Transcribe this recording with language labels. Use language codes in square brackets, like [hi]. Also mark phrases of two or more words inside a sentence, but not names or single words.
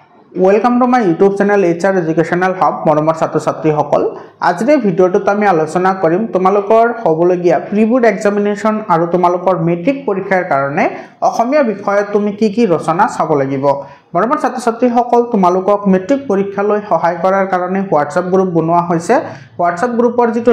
[en] welcome to my YouTube channel [as] HR एजुकेशनल हब मरমৰ ছাত্ৰ ছাত্ৰীসকল আজিৰ ভিডিঅ'টোত আমি আলোচনা কৰিম তোমালোকৰ হ'বলগীয়া [en] pre board examination [as] আৰু তোমালোকৰ মেট্ৰিক পৰীক্ষাৰ কাৰণে অসমীয়া বিষয়ত তুমি কি ৰচনা চাব লাগিব মৰমৰ ছাত্ৰ ছাত্ৰীসকল তোমালোকক মেট্ৰিক পৰীক্ষালৈ সহায় কৰাৰ কাৰণে WhatsApp গ্ৰুপ বনোৱা হৈছে WhatsApp গ্ৰুপৰ যেটো